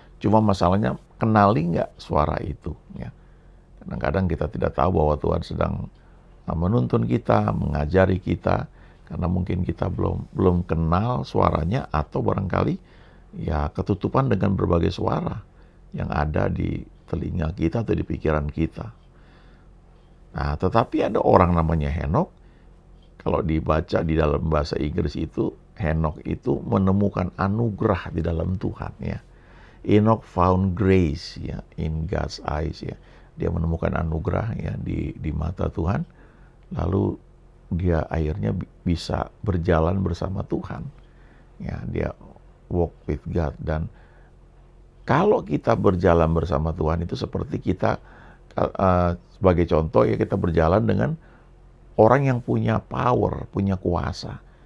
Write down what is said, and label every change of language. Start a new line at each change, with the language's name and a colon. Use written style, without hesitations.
Indonesian: Cuma masalahnya kenali nggak suara itu. Ya. Kadang-kadang kita tidak tahu bahwa Tuhan sedang menuntun kita, mengajari kita, karena mungkin kita belum kenal suaranya, atau barangkali ya ketutupan dengan berbagai suara yang ada di telinga kita atau di pikiran kita. Nah, tetapi ada orang namanya Henokh. Kalau dibaca di dalam bahasa Inggris itu, Henokh itu menemukan anugerah di dalam Tuhan, ya.
English: Enoch found grace, ya, in God's eyes, ya.
Indonesian: Dia menemukan anugerah, ya, di mata Tuhan. Lalu dia akhirnya bisa berjalan bersama Tuhan. Ya, dia
English: walk with God.
Indonesian: Dan kalau kita berjalan bersama Tuhan itu seperti kita, sebagai contoh, ya, kita berjalan dengan orang yang punya power, punya kuasa.